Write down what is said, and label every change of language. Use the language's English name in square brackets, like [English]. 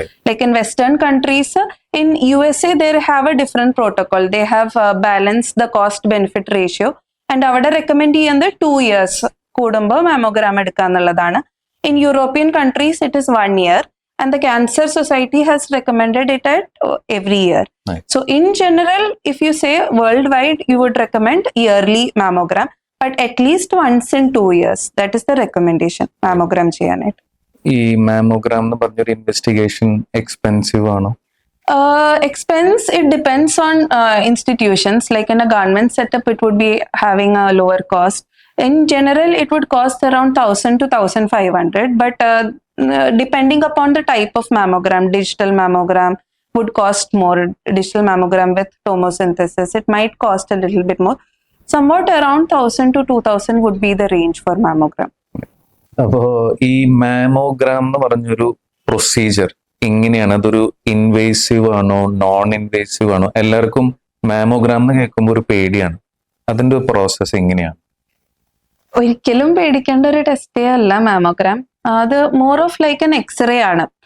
[English] Like in Western countries, in USA they have a different protocol. They have balanced the cost benefit ratio. [Malayalam] And avada recommend ചെയ്യുന്നത് 2 years കൂടുമ്പോൾ mammogram എടുക്കാന്നുള്ളതാണ്. [English] In European countries it is 1 year. And the Cancer Society has recommended it at every year. Nice. So in general, if you say worldwide, you would recommend yearly mammogram, but at least once in 2 years. That is the recommendation. [Malayalam] Mammogram cheyanayittu. ഈ mammogram എന്ന് പറഞ്ഞൊരു investigation expensive ആണോ? [English] Expense, it depends on institutions. Like in a government setup, it would be having a lower cost. In general, it would cost around 1,000 to 1,500, but depending upon the type of mammogram, digital mammogram would cost more. Digital mammogram with tomosynthesis, it might cost a little bit more. Somewhat around 1,000 to 2,000 would be the range for mammogram. [Malayalam] അപ്പോ ഈ mammogram എന്ന് പറഞ്ഞൊരു procedure എങ്ങനെയാണ്? അതൊരു invasive ആണോ, non invasive ആണോ? എല്ലാവർക്കും mammogram എന്ന് കേൾക്കുമ്പോൾ ഒരു പേടിയാണ്. അതിന്റെ പ്രോസസ് എങ്ങനെയാണ്? ഒരിക്കലും പേടിക്കേണ്ട ഒരു ടെസ്റ്റേ അല്ല മാമോഗ്രാം. അത് more of like an x-ray ആണ്.